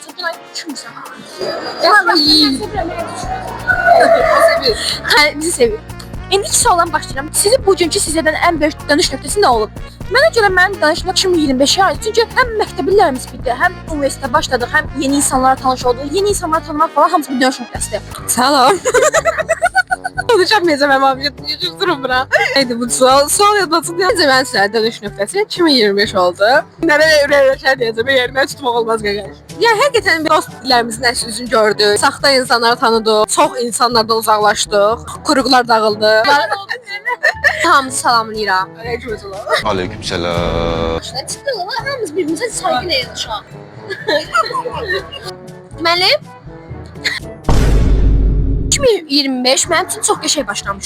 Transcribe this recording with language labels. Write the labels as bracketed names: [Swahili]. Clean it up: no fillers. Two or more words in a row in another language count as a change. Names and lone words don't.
[Azerbaijani] Günay düşünmüsən? Bizi sevir. İndiki sualdan başlayıram. Sizin bugünkü sizdən ən böyük dönüş nöqtəsi nə olub? Mənə görə mənim danışmaq 2025-ə aid. Çünki həm məktəblərimiz bitdi, həm universitetə başladıq, həm yeni insanlara tanış olduq. Yeni insanlara tanımaq falan hamısı bir dönüş nöqtəsidir. Salam. [Turkish] Konuşamayacağım ama durun bura. Neydi bu sual? Sual yazmasın diye ben size [Azerbaijani] dönüş nöqtəsi 2025 oldu. [Turkish] Nereye ürəyəcək diyeceğim, [Azerbaijani] yerimden tutmaq olmaz qardaş. Ya həqiqətən bir dost dillərimizin əsl yüzünü gördük. Saxta insanları tanıdıq, çox insanlardan uzaqlaşdıq, quruqlar dağıldı. Hamınızı salamlayıram. [Turkish] Aleykümselam. [Azerbaijani] Çıxdı, hamımız bir-birimizə saygı yanaşaq. Deməli 2025 mənim üçün çox qəşəng başlamışdı.